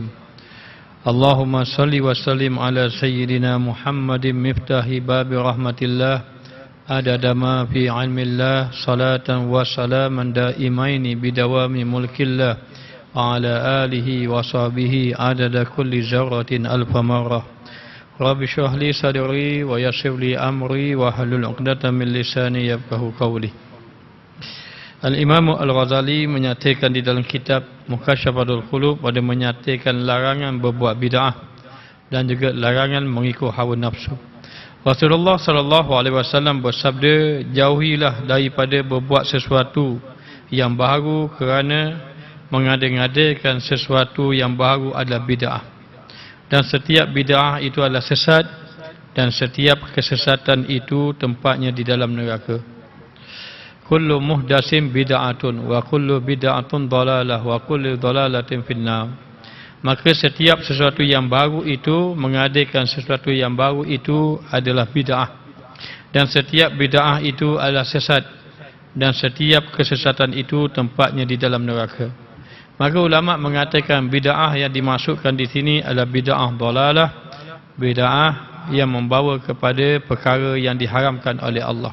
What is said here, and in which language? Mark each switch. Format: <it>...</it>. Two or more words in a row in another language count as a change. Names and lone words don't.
<ar>اللهم صل وسلم على سيدنا محمد مفتاح باب رحمة الله عدد ما في علم الله صلاة وسلاما دائمين بدوام ملك الله وعلى آله وصحبه عدد كل ذرة ألف مرة. رب اشرح لي صدري ويسر لي أمري واحلل عقدة من لساني يفقهوا قولي.</ar> <ms>Al-Imam Al-Ghazali menyatakan di dalam kitab Mukasyafatul Qulub pada menyatakan larangan berbuat bid'ah dan juga larangan mengikut hawa nafsu. Rasulullah</ms> <ar>صلى الله عليه وسلم</ar> <ms>bersabda, jauhilah daripada berbuat sesuatu yang baru kerana mengada-ngadakan sesuatu yang baru adalah bid'ah. Dan setiap bid'ah itu adalah sesat dan setiap kesesatan itu tempatnya di dalam neraka.</ms> <ar>كل محدث بدعة وكل بدعة ضلالة وكل ضلالة في النار.</ar> <ms>Maka setiap sesuatu yang baru itu, mengadakan sesuatu yang baru itu adalah bid'ah. Dan setiap bid'ah itu adalah sesat. Dan setiap kesesatan itu tempatnya di dalam neraka. Maka ulama mengatakan bid'ah yang dimasukkan di sini adalah bid'ah dalalah, bid'ah yang membawa kepada perkara yang diharamkan oleh Allah.</ms>